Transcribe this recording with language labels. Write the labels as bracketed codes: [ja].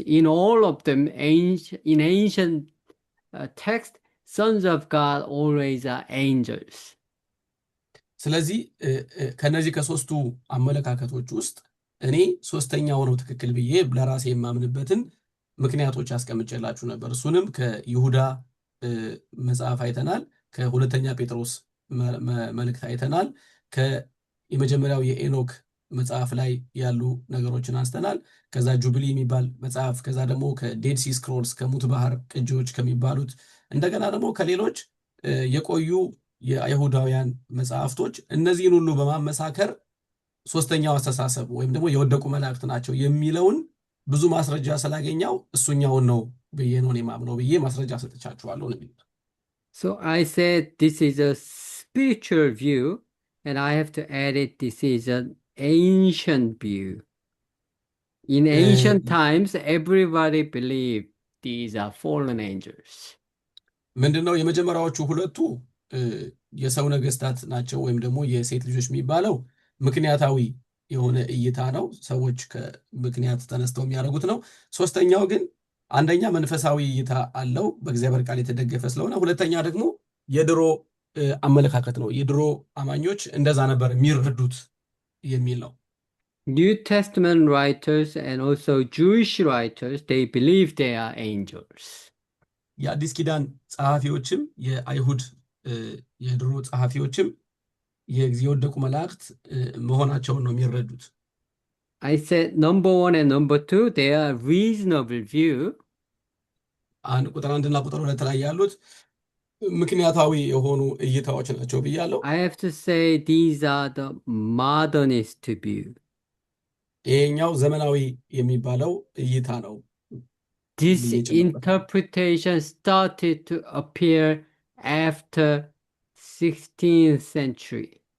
[en] In all of them, in ancient text, sons of God always are angels. [am] ስለዚህ ከነዚህ ከሶስቱ አመለካከቶች ውስጥ እኔ ሶስተኛው ነው ትክክል ብዬ ለራሴ የማምንበትን ምክንያቶች አስቀምጬላችሁ ነበር። እሱንም ከይሁዳ መጽሐፍ አይተናል፣ ከሁለተኛ ጴጥሮስ መልእክት አይተናል፣ ከየመጀመሪያው የኤኖክ መጽሐፍ ላይ ያሉ ነገሮችን አንስተናል። ከዛ ጁቢሊ የሚባል መጽሐፍ፣ ከዛ ደግሞ ከዴድ ሲ ስክሮልስ ከሙት ባህር ቅጂዎች ከሚባሉት፣ እንደገና ደግሞ ከሌሎች የቆዩ የአይሁዳውያን መጽሐፍቶች እነዚህን ሁሉ በማመሳከር ሶስተኛው አስተሳሰብ ወይም ደግሞ የወደቁ መላእክት ናቸው የሚለውን ብዙ ማስረጃ ስላገኘው እሱኛውን ነው ብዬ ነው የማምነው ብዬ ማስረጃ ሰጥቻችኋለሁ ነው። [en] So I said this is a spiritual view, and I have to add it, this is an ancient view. In ancient times, everybody believed these are fallen angels. [am] ምንድነው የመጀመሪያዎቹ ሁለቱ የሰው ነገስታት ናቸው ወይም ደግሞ የሴት ልጆች የሚባለው ምክንያታዊ የሆነ እይታ ነው፣ ሰዎች ከምክንያት ተነስተው የሚያደርጉት ነው። ሶስተኛው ግን አንደኛ መንፈሳዊ እይታ አለው በእግዚአብሔር ቃል የተደገፈ ስለሆነ፣ ሁለተኛ ደግሞ የድሮ አመለካከት ነው፣ የድሮ አማኞች እንደዛ ነበር የሚረዱት የሚል ነው። [en] New Testament writers and also Jewish writers, they believe they are angels. [am] የአዲስ ኪዳን ጸሐፊዎችም የአይሁድ የድሮ ጸሐፊዎችም የወደቁ መላእክት መሆናቸውን ነው የሚረዱት። [en] I said number 1 and number 2, they are reasonable view. [am] ቁጥር 1 እና ቁጥር 2 ላይ ያሉት ምክንያታዊ የሆኑ እይታዎች ናቸው ብያለሁ። [en] I have to say these are the modernist view. [am] ይሄኛው ዘመናዊ የሚባለው እይታ ነው። [en] This interpretation started to appear after 16th century.